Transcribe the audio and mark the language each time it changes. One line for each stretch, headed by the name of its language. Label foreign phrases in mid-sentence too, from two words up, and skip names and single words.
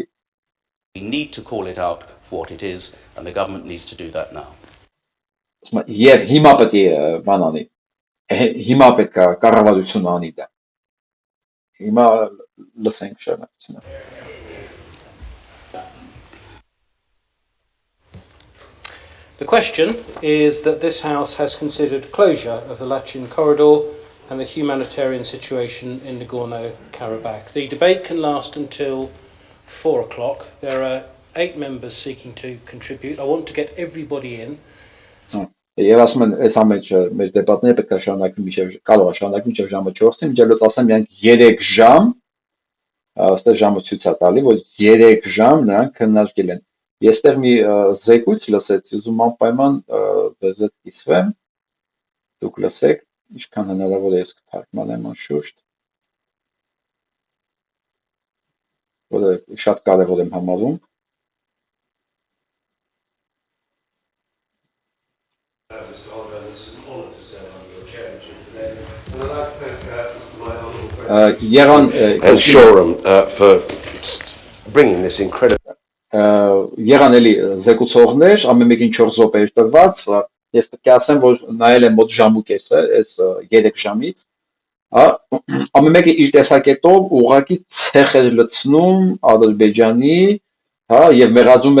English: We need to call it out for what it is, and the government needs to do that now.
Armenian: Եվ հիմա պետք է բան անի։ Հիմա պետք է կառավարությունը անի դա։ Հիմա լսենք շարունակությունը։
English: The question is that this House has considered closure of the Lachin corridor and the humanitarian situation in Nagorno-Karabakh. The debate can last until 4 o'clock. There are 8 members seeking to contribute. I want to get everybody in.
Armenian: Եվ ասում են, այս ամենը մեր դեպատները պետք է շարունակվի մինչև կարող է շարունակվի մինչև ժամը 4-ին, մինչև ասեմ միայն 3 ժամ, այստեղ ժամը ցույց է տալի, որ 3 ժամ նրանք քննարկել են։ Ես այստեղ մի զեկույց լսեցի, ուզում անպայման ձեզ հետ կիսվեմ, դուք լսեք, ինչքան հնարավոր է ես կթարգմանեմ անշուշտ, որը շատ կարևոր եմ համարում։
English: Mr. Oliver, it's an honour to serve under your chairmanship today. And I'd like to thank my honourable friend And Shoreham for bringing this incredible.
Armenian: Եղան էլի զեկուցողներ, ամեն մեկին 4 րոպե էր տրված, ես պետք է ասեմ, որ նայել եմ մոտ ժամ ու կես է, այս 3 ժամից, ամեն մեկը իր տեսակետով ուղղակի ցեխ էր լցնում Ադրբեջանի, եւ մեղադրում